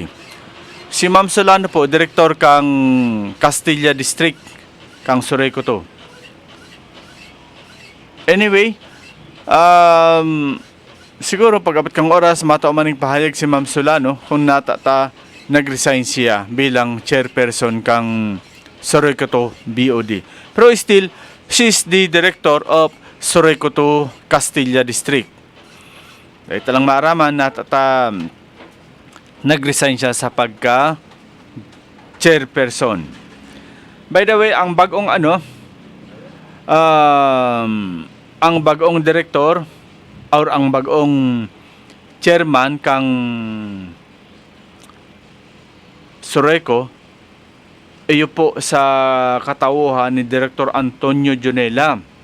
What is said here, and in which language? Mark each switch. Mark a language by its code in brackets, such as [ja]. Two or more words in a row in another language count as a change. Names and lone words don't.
[bik] Si Ma'am Solano po, director kang Castilla District kang Sorayko to. Anyway, siguro pag-abot kang oras matao maning pahayag si Ma'am Solano kung nag-resign siya bilang chairperson kang Sorayko to BOD. [en] Pero still, she's the director of Sorayko to Castilla District. [bik] Ito lang maaraman na nag-resign siya sa pagka-chairperson. [en] By the way, [bik] ang bagong ang bagong director or ang bagong chairman kang Sorayko, iyo po sa katauhan ni Director Antonio Jonela.